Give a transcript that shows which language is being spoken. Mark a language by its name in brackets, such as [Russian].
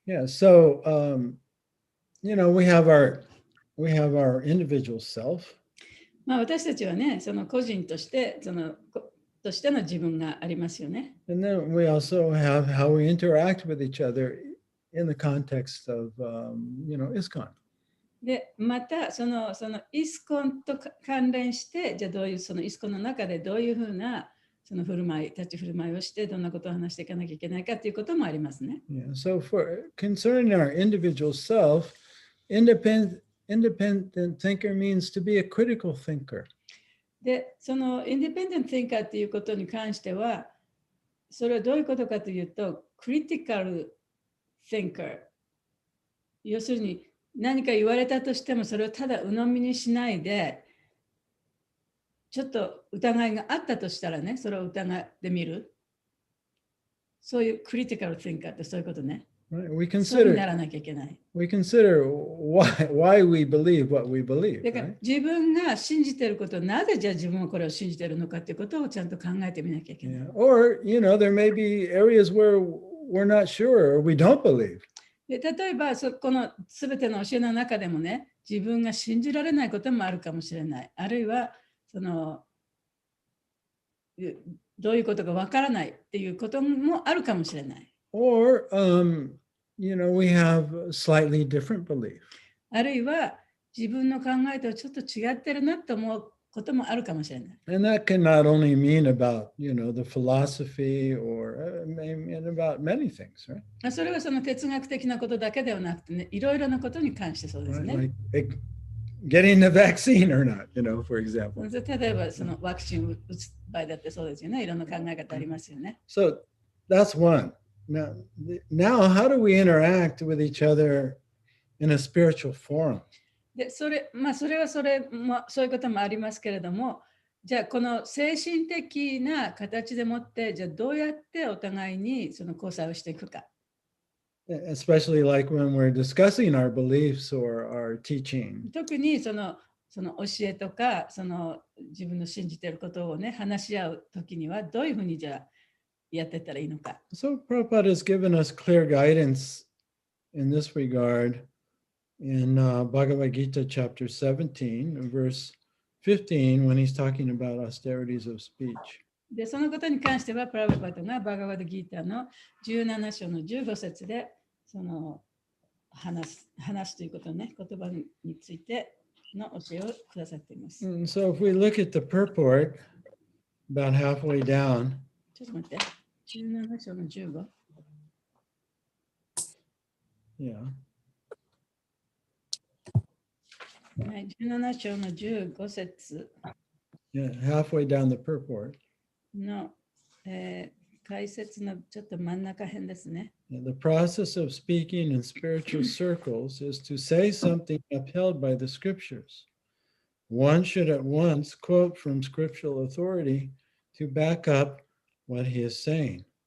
[English] Yeah, so we have our individual self. [Japanese] まあ私たちはね、その個人としてとしての自分がありますよね。 [English] And then we also have how we interact with each other in the context of, ISKCON. [Japanese] で、またそのイスコンと関連して、じゃあどういうそのイスコンの中でどういうふうなその立ち振る舞いをして、どんなことを話していかなきゃいけないかということもありますね。 [English] Yeah, so concerning our individual self, independent thinker means to be a critical thinker. [Japanese] で、そのインディペンデント・ティンカーっていうことに関しては、それはどういうことかというと、クリティカル・ティンカー。要するに、何か言われたとしても、それをただ鵜呑みにしないで、ちょっと疑いがあったとしたらね、それを疑ってみる。そういうクリティカル・ティンカーってそういうことね。 [English] Right? [Japanese] そうにならなきゃいけない。 [English] we consider why we believe what we believe. [Japanese] だから、 [English] right? [Japanese] 自分が信じていること、なぜじゃあ自分はこれを信じているのかということをちゃんと考えてみなきゃいけない。 [English] Yeah. Or, there may be areas where we're not sure or we don't believe. [Japanese] で例えばこのすべての教えの中でもね、自分が信じられないこともあるかもしれない。あるいはどういうことかわからないっていうこともあるかもしれない。 [English] Or, we have a slightly different belief. [Japanese] あるいは自分の考えとちょっと違ってるなと思うこともあるかもしれない。 [English] And that can not only mean about, the philosophy or about many things, right? [Japanese] それはその哲学的なことだけではなくてね、いろいろなことに関してそうですね。 [English] Right? Like getting the vaccine or not, for example. [Japanese] 例えばそのワクチンを打つ場合だってそうですよね。いろんな考え方ありますよね。 [English] So that's one. Now, how do we interact with each other in a spiritual forum? [Japanese] でそれはそういうこともありますけれども、じゃあこの精神的な形でもって、じゃあどうやってお互いにその交際をしていくか。 [English] Especially like when we're discussing our beliefs or our teaching. [Japanese] 特にその教えとか自分の信じていることをね、話し合うときにはどういうふうにじゃあやってったらいいのか。 [English] So Prabhupada has given us clear guidance in this regard in Bhagavad Gita chapter 17, verse 15, when he's talking about austerities of speech. [Japanese] で、そのことに関しては、プラブパトがバガバドギータの17章の15節で話すということね、言葉についての教えをくださっています。 [English] And so if we look at the purport about halfway down, [Japanese] ちょっと待って、17章の15。 [English] yeah. [Japanese] はい、17章の15節 [English] Yeah, halfway down the purport. [Japanese] の、解説のちょっと真ん中辺ですね。 [English] The process of speaking in spiritual circles is to say something upheld by the scriptures. One should at once quote from scriptural authority to back up what he is saying.